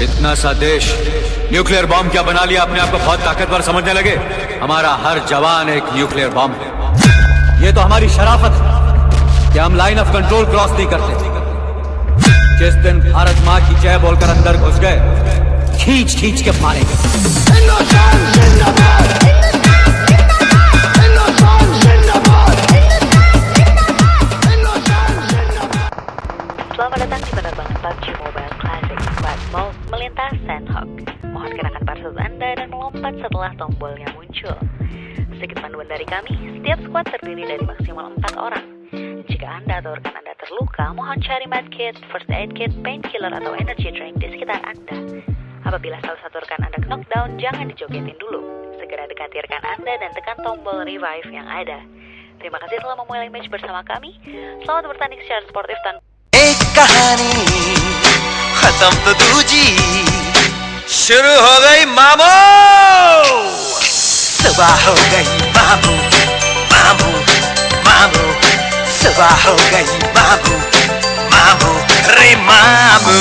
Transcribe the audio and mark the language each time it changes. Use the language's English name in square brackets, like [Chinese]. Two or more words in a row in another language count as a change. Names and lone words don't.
[Hindi] इतना सा देश [English] nuclear bomb [Hindi] क्या बना लिया, अपने आप को बहुत ताकतवर समझने लगे। हमारा हर जवान एक [English] nuclear bomb [Hindi] है। ये तो हमारी शराफत है कि हम [English] line of control cross [Hindi] नहीं करते। जिस दिन भारत माँ की जय बोलकर अंदर घुस गए, खींच खींच के मारेंगे। [Indonesian] Selamat datang di penerbangan PUBG Mobile Classic Squad Mode melintas Sandhawk. Mohon kenakan parcel Anda dan melompat setelah tombolnya muncul. Sedikit panduan dari kami, setiap squad terdiri dari maksimal 4 orang. Jika Anda atau rekan Anda terluka, mohon cari medkit, [English] first aid kit, painkiller atau energy drink [Indonesian] di sekitar Anda. Apabila salah satu rekan Anda knockdown, jangan dijogetin dulu. Segera dekati rekan Anda dan tekan tombol revive yang ada. Terima kasih telah memulai match bersama kami. Selamat bertanding secara sportif tanpa [Hindi] एक कहानी खत्म तो दूजी शुरू हो गई मामू। सुबह हो गई मामू मामू मामू, सुबह हो गई मामू मामू रे मामू।